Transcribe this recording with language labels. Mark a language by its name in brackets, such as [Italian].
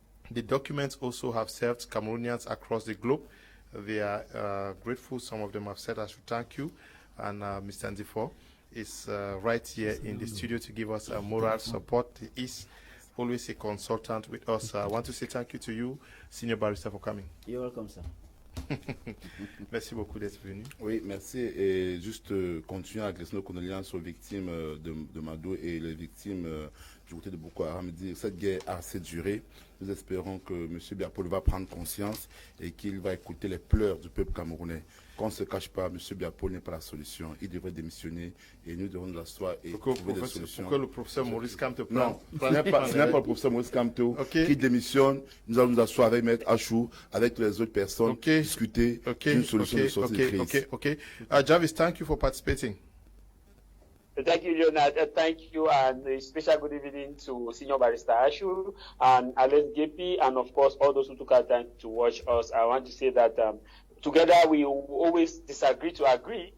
[English] The documents also have served Cameroonians across the globe. They are grateful. Some of them have said I should thank you. And Mr. Ndifo is right here in the studio to give us moral support. He is always a consultant with us. I want to say thank you to you, Senior Barrister, for coming. You're welcome, sir. [French] Merci beaucoup d'être venu. Oui, merci. Et juste continuer à adresser nos condoléances aux victimes de Mado et les victimes du côté de Boko Haram. Dire cette guerre a assez duré. Nous espérons que M. Biapol va prendre conscience et qu'il va écouter les pleurs du peuple camerounais. Qu'on ne se cache pas, M. Biapol n'est pas la solution. Il devrait démissionner et nous devons nous asseoir et trouver des solutions. Pourquoi le professeur Maurice Kamto Non, ce n'est pas le professeur Maurice Kamto qui démissionne. Nous allons nous asseoir avec Maître Achou, avec toutes les autres personnes, discuter d'une solution de sortie de crise. [English] Jarvis, thank you for participating. Thank you, Leonard. Thank you, and a special good evening to Senior Barrister Ashu and Alex Gepi, and of course, all those who took our time to watch us. I want to say that together we always disagree to agree.